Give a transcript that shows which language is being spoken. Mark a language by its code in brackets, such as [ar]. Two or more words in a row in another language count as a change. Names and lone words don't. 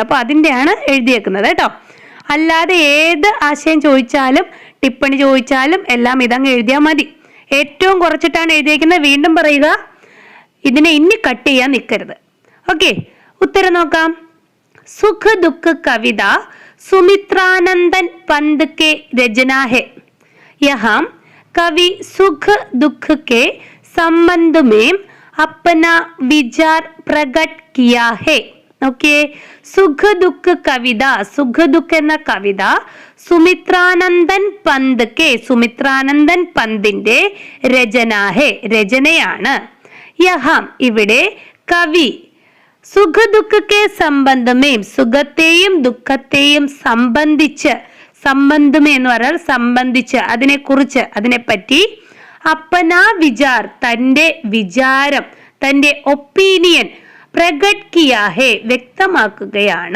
[ml] അപ്പൊ അതിന്റെയാണ് എഴുതിയേക്കുന്നത് കേട്ടോ. അല്ലാതെ ഏത് ആശയം ചോദിച്ചാലും ടിപ്പണി ചോദിച്ചാലും എല്ലാം ഇതങ്ങ് എഴുതിയാൽ മതി. ഏറ്റവും കുറച്ചിട്ടാണ് എഴുതിയേക്കുന്നത്. വീണ്ടും പറയുക, ഇതിനെ ഇനി കട്ട് ചെയ്യാൻ നിൽക്കരുത്. ഓക്കെ. ഉത്തരം നോക്കാം. [hi] സുഖ് ദുഃഖ് കവിത സുമിത്രാനന്ദൻ പന്ത് के रचना है. यहाँ कवि सुख दुख के संबंध में अपना विचार प्रकट किया है. [ml] ഓക്കെ. സുഖ് ദുഃഖ് കവിത. സുഖ് ദുഃഖ് എന്ന കവിത സുമിത്രാനന്ദൻ പന്ത് കെ. സുമിത്രാനന്ദൻ പന്തിന്റെ രചനാഹെ, രചനയാണ്. യഹാം ഇവിടെ കവി [hi] सुख दुःख के संबंध में, [ml] സുഖത്തെയും ദുഃഖത്തെയും സംബന്ധിച്ച്, സംബന്ധമേ എന്ന് പറഞ്ഞാൽ സംബന്ധിച്ച്, അതിനെക്കുറിച്ച്, അതിനെപ്പറ്റി, [hi] अपना विचार [ml] തന്റെ വിചാരം, തന്റെ ഒപ്പീനിയൻ, [hi] प्रकट किया है [ml] വ്യക്തമാക്കുകയാണ്.